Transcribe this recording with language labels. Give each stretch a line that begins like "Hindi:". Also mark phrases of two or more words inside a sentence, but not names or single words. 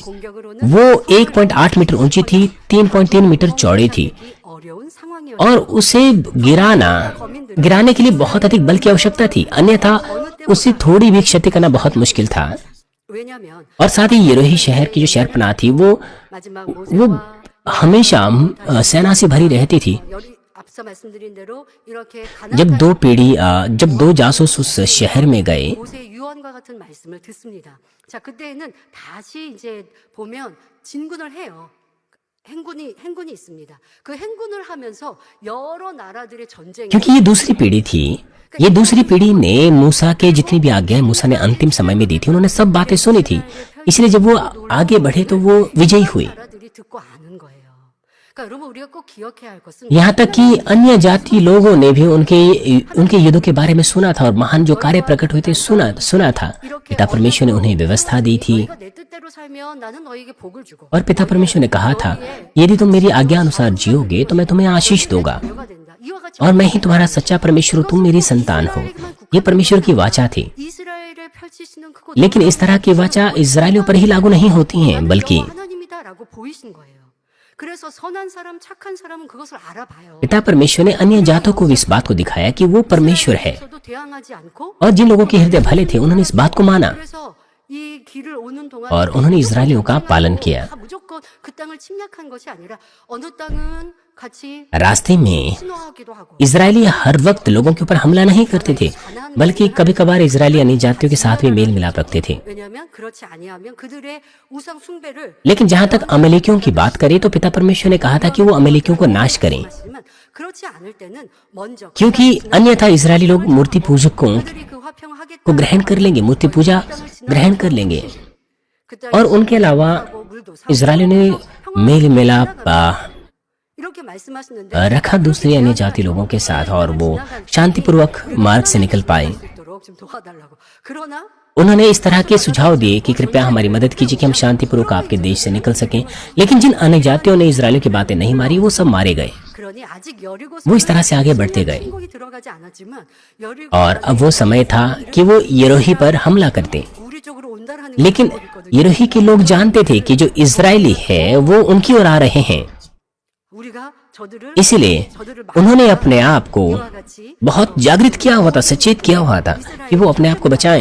Hindi: वो 1.8 मीटर ऊंची थी, 3.3 मीटर चौड़ी थी, और उसे गिराने के लिए बहुत अधिक बल की आवश्यकता थी, अन्यथा उसे थोड़ी भी क्षति करना बहुत मुश्किल था। और साथ ही यरीहो शहर की जो शहरपनाह थी वो हमेशा सेना से भरी रहती थी।
Korean: 앞서 말씀드린 대로 이렇게
Hindi: जब दो जासूस उस शहर में गए
Korean: 모세의 유언과 같은 말씀을 듣습니다. 자, 그때에는 다시 이제 보면 진군을 해요. 행군이 있습니다. 그 행군을 하면서 여러 나라들의 전쟁이
Hindi: क्योंकि ये दूसरी पीढ़ी थी। ये दूसरी पीढ़ी ने मूसा के जितनी भी आज्ञाएं मूसा ने अंतिम समय में दी थी, उन्होंने सब बातें सुनी थी। इसलिए जब वो आगे बढ़े तो वो विजयी हुए।
Korean: 나라들이 듣고 아는 거예요. 그러니까 여러분 우리가 꼭 기억해야 할 것은
Hindi: यहाँ तक कि अन्य जाति लोगों ने भी उनके युद्धों के बारे में सुना था और महान जो कार्य प्रकट हुए थे सुना था। पिता परमेश्वर ने उन्हें व्यवस्था दी थी
Korean: 너희가 내 뜻대로 살면 나는 너희에게 복을 주고
Hindi: और पिता परमेश्वर ने कहा था, यदि तुम मेरी आज्ञा अनुसार जियोगे तो मैं तुम्हें आशीष दूंगा
Korean: 내가 된다. 이와 같이
Hindi: और मैं ही तुम्हारा सच्चा परमेश्वर हूँ, तुम मेरी संतान हो। ये परमेश्वर की वाचा थी।
Korean: 이스라엘에 펼치시는 크고
Hindi: लेकिन इस तरह की वाचा इजरायलियों पर ही लागू नहीं होती हैं, बल्कि
Korean: 하나님이다라고 보이신 거예요. 그래서 선한 사람, 착한 사람은 그것을 알아봐요.
Hindi: पिता परमेश्वर ने अन्य जातों को भी इस बात को दिखाया कि वो परमेश्वर है,
Korean: 저도 대항하지 않고
Hindi: और जिन लोगों के हृदय भले थे उन्होंने इस बात को माना
Korean: 그래서 이 길을 오는 동안
Hindi: और उन्होंने इजरायलियों का पालन किया।
Korean: 다 무조건 그 땅을 침략한 것이 아니라 어느 땅은 같이
Hindi: रास्ते में
Korean: 신호하기도 하고
Hindi: इजरायली हर वक्त लोगों के ऊपर हमला नहीं करते थे, बल्कि कभी कभार इजरायली अन्य जातियों के साथ भी मेल मिलाप रखते थे।
Korean: 왜냐하면 그렇지 아니하면 그들의 우상 숭배를
Hindi: लेकिन जहाँ तक अमेलेकियों की बात करें तो पिता परमेश्वर ने कहा था कि वो अमेलेकियों को नाश करें,
Korean: 하시지만 그렇지 않을 때는 먼저
Hindi: क्योंकि अन्यथा इजरायली लोग मूर्ति पूजकों
Korean: 그들이 그 화평하겠다
Hindi: को ग्रहण कर लेंगे, मूर्ति पूजा ग्रहण कर लेंगे। और उनके अलावा इजरायलियों ने मेल मिलाप
Korean: 이렇게 말씀하시는데
Hindi: रखा दूसरे अन्य जाति लोगों के साथ और वो शांतिपूर्वक मार्ग से निकल पाए।
Korean: 있도록 좀 도와달라고. 그러나
Hindi: उन्होंने इस तरह के सुझाव दिए कि कृपया हमारी मदद कीजिए कि हम शांतिपूर्वक आपके देश से निकल सकें। लेकिन जिन अन्य जातियों ने इजरायलियों की बातें नहीं मारी वो सब मारे गए।
Korean: 그러니 아직 여리고
Hindi: वो इस तरह से आगे बढ़ते गए
Korean: 천국이 들어가지 않았지만 여리고
Hindi: और अब वो समय था कि वो यरोही पर हमला करते।
Korean: 우리 쪽으로 온다라는
Hindi: लेकिन यरोही के लोग जानते थे कि जो इजरायली है वो उनकी ओर आ रहे हैं,
Korean: 우리가 저들을
Hindi: इसलिए उन्होंने अपने आप को बहुत जागृत किया हुआ था, सचेत किया हुआ था कि वो अपने आप को बचाएं।